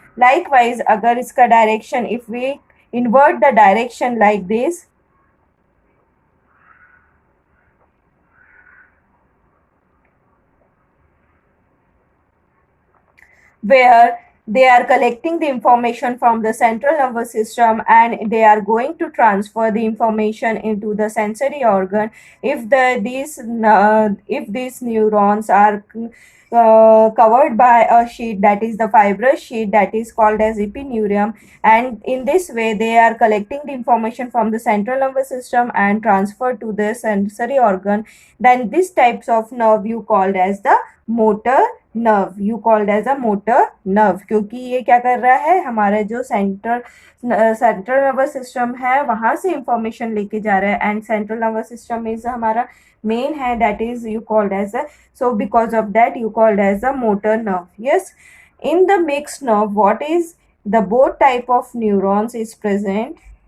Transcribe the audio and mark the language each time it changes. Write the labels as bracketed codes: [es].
[en] Likewise, [hi] agar iska [en] direction, if we invert the direction like this, where they are collecting the information from the central nervous system and they are going to transfer the information into the sensory organ. If these neurons are covered by a sheet, that is the fibrous sheet, that is called as epineurium, and in this way they are collecting the information from the central nervous system and transfer to the sensory organ, then this types of nerve you called as the motor nerve, you called as a motor nerve, [hi] क्योंकि ये क्या कर रहा है, हमारा जो central [en] nervous system [hi] है वहां से इंफॉर्मेशन लेके जा रहा है, [en] and central nervous system is [hi] हमारा मेन है, [en] That is you called as a, so because of that you called as a motor nerve. Yes, in the mixed nerve, what is the both type of neurons is present.